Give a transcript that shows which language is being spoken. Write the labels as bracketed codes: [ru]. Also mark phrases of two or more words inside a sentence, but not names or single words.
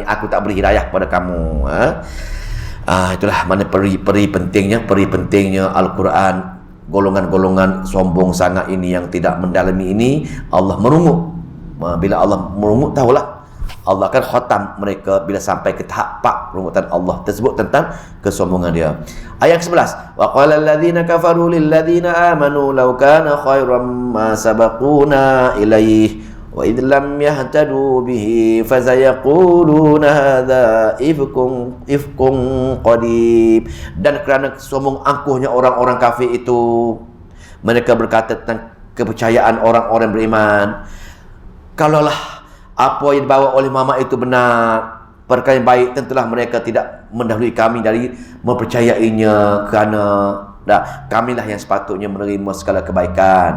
[ms] Aku tak beri hidayah kepada kamu. Itulah mana peri pentingnya Al-Quran. Golongan-golongan sombong sangat ini yang tidak mendalami ini, Allah merungut. Bila Allah merungut, tahulah Allah akan khatam mereka bila sampai ke tahap rungutan Allah tersebut tentang kesombongan dia. Ayat 11. [ar] وقال الذين كفروا للذين آمنوا لو كان خيرا ما سبقونا إليه وإذ لم يهتدوا به فسيقولون هذا إفك قديم. [ms] Dan kerana sombong angkuhnya orang-orang kafir itu, mereka berkata tentang kepercayaan orang-orang beriman, kalaulah apa yang dibawa oleh Muhammad itu benar, perkara yang baik, tentulah mereka tidak mendahului kami dari mempercayainya, kerana kamilah yang sepatutnya menerima segala kebaikan.